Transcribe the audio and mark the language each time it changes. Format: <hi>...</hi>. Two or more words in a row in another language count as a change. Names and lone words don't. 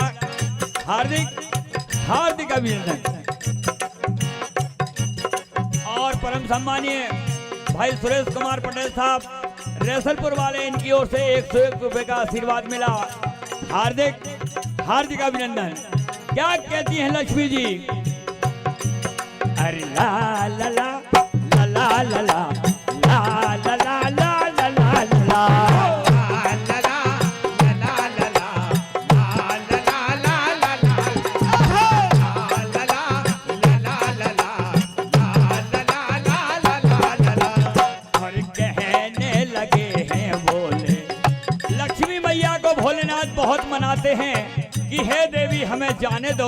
<hi>हार्दिक हार्दिक अभिनंदन। और परम सम्मानीय भाई सुरेश कुमार पटेल साहब रेसलपुर वाले, इनकी ओर से 101 रुपए का आशीर्वाद मिला। हार्दिक हार्दिक अभिनंदन। क्या कहती हैं लक्ष्मी जी? अरे ला ला ला ला ला ला ला ला ला ला ला ला ला ला। और कहने लगे हैं बोले, लक्ष्मी मैया को भोलेनाथ बहुत मनाते हैं कि हे देवी हमें जाने दो।</hi>